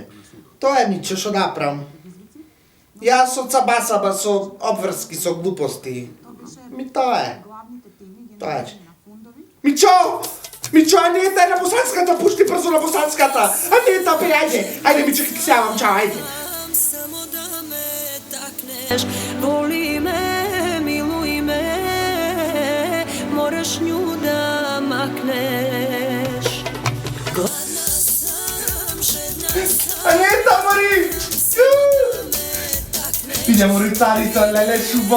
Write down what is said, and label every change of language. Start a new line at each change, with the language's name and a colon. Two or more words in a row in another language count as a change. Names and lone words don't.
Macedonian: Тоа е Мичо, шо да правам. Јас од саба со обврски, со глупости. Ми тоа е. Тоа е. Мичо! Мичо, а не е тај на босанската, пушти брзо на босанската. А не е та, бе, ајде. Ајде, Мичо, ке ти сјавам, чао, ајде.
Serbian: Voli me, miluj me, moraš nju da makneš. Gladna sam, žedna sam.
Macedonian: А не та, мори! Иде, мори, царица, леле, шуба,